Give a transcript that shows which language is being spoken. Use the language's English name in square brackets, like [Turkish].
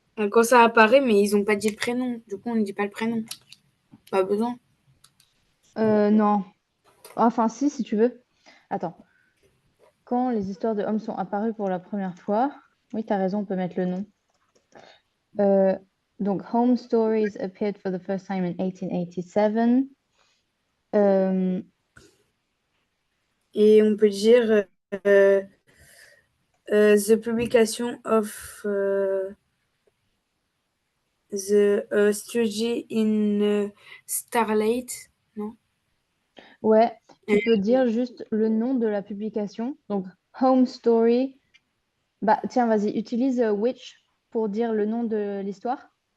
[French] Quand ça apparaît, mais ils ont pas dit le prénom. Du coup, on ne dit pas le prénom. Pas besoin. Non. Enfin, si tu veux. Attends. Quand les histoires de hommes sont apparues pour la première fois, oui, tu as raison, on peut mettre le nom. Euh, donc, [English] Home Stories appeared for the first time in 1887. Euh, [French] Et on peut dire [English] The publication of the study in Starlight. [French] Non? Ouais, tu peux dire juste le nom de la publication. Donc, Home Story. Bah, tiens, vas-y, utilise which pour dire le nom de l'histoire.